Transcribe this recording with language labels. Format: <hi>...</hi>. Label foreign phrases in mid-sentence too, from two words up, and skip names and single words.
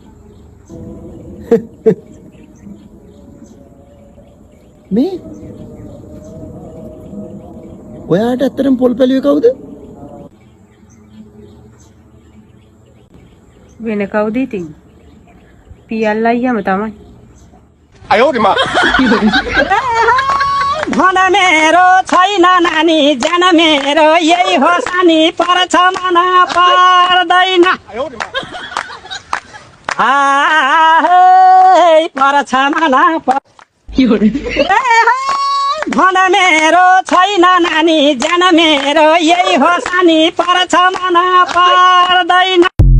<si>මේ ඔයාට ඇත්තටම පොල්පැලියේ කවුද? වෙන කවුද ඉතින්? පියල් අයියාම තමයි. අයෝරිමා</si> <ne>धन मेरो छैन नानी ज्यान मेरो यही हो सानी पर्छ मन पर्दैन पर्छ मन धन मेरो छैन नानी ज्यान मेरो यही हो सानी पर्छ मन पर्दैन</ne>